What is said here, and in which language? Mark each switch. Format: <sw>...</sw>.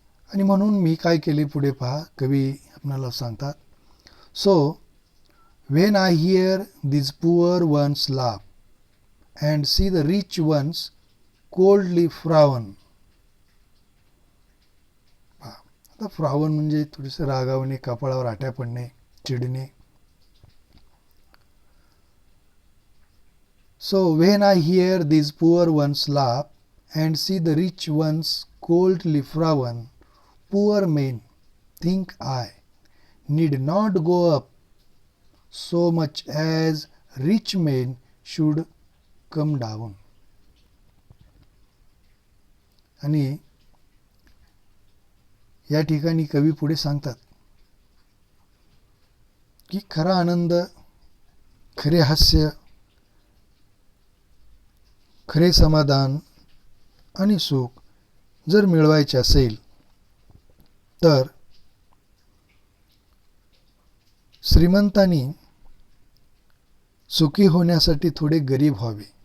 <mr>आणि म्हणून मी काय केले पुढे पहा, कवी आपल्याला सांगतात,</mr> <en>So when I hear these poor ones laugh and see the rich ones coldly frown.</en> <mr>आता फ्रावन म्हणजे थोडेसे रागावणे, कपाळावर आट्या पडणे, चिडणे.</mr> <en>So when I hear these poor ones laugh and see the rich ones coldly frown, poor men think I need not go up so much as rich men should come down.</en> <mr>आणि या ठिकाणी कवी पुढे सांगतात की खरा आनंद, खरे हास्य, खरे समाधान आणि सुख जर मिळवायचे असेल तर श्रीमंतांनी सुखी होण्यासाठी थोडे गरीब व्हावे.</mr>